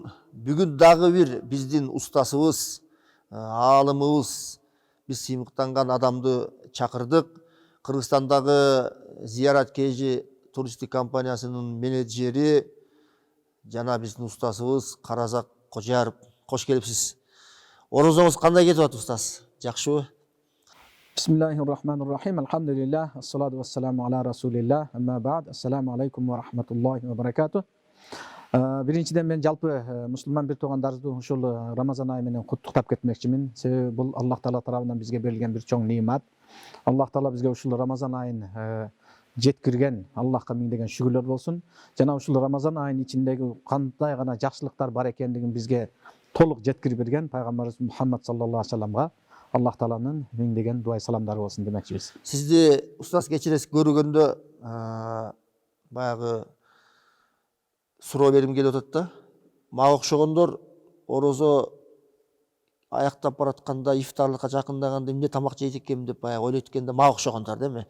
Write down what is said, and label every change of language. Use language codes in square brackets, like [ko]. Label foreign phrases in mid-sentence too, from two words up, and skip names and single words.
[ky] Бүгүн дагы бир биздин устасыбыз, аалымыбыз, биз сыймыктанган адамды чакырдык. Кыргызстандагы Зиярат KG туристик компаниясынын менеджери жана биздин устасыбыз Каразак Кожаяров. Кош келипсиз. Орозоңуз кандай кетип атат устаз? Жакшыбы? [ar] بسم الله الرحمن الرحيم. Алхамдулиллах. الصلاة والسلام على رسول الله. أما بعد. السلام عليكم ورحمة الله وبركاته. [ky] Биринчиден мен жалпы мусулман бир туугандарды ушул Рамазан айы менен куттуктап кетмекчимин. Себеби бул Аллах Таала тарабынан бизге берилген бир чоң неимат. Аллах Таала бизге ушул Рамазан айын жеткирген Аллахка миңдеген шүгүрлөр болсун. Жана ушул Рамазан айынын ичиндеги кандай гана жакшылыктар бар экендигин бизге толук жеткирип берген пайгамбарыбыз Мухаммад [ar] صلى الله عليه وسلم [ky] Аллах Тааланын миңдеген дуа саламдары болсун демекчибиз. Сизди устаз кечиресиз көргөндө баягы суроо берим келип атат да. Мага окшогондор орозо аяктап баратканда, ифтарлыкка жакындаганда эмне тамак жейт экенмин деп баягы ойлойт экен да, мага окшогондар да эми.